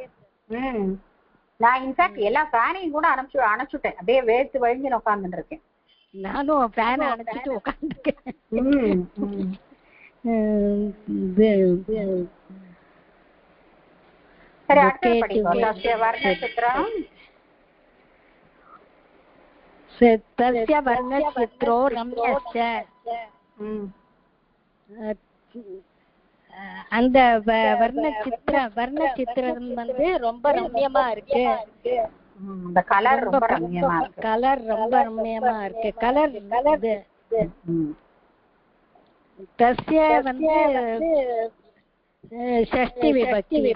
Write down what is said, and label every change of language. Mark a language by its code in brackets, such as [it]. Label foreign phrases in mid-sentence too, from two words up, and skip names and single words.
[ta] நான் இன்ஃபேக்ட் எல்லா ஃபேனையும் கூட அணைச்சுட்டேன். அப்படியே வேர்த்து வழிஞ்சு உட்கார்ந்துட்டு இருக்கேன். நானும் ஃபேனை அணைச்சிட்டு உட்காந்துருக்கேன். சரி, அடுத்து படிப்போம். வர்ணச்சித்திரம். [sa] तस्य वर्णचित्रो रम्यश्च. [ta] அந்த வர்ணச்சித்திரம் வந்து ரொம்ப ரம்யமா இருக்கு. கலர் ரொம்ப ரம்யமா இருக்கு. கலர் தஸ்ய வந்து ஷஷ்டி விபக்தி.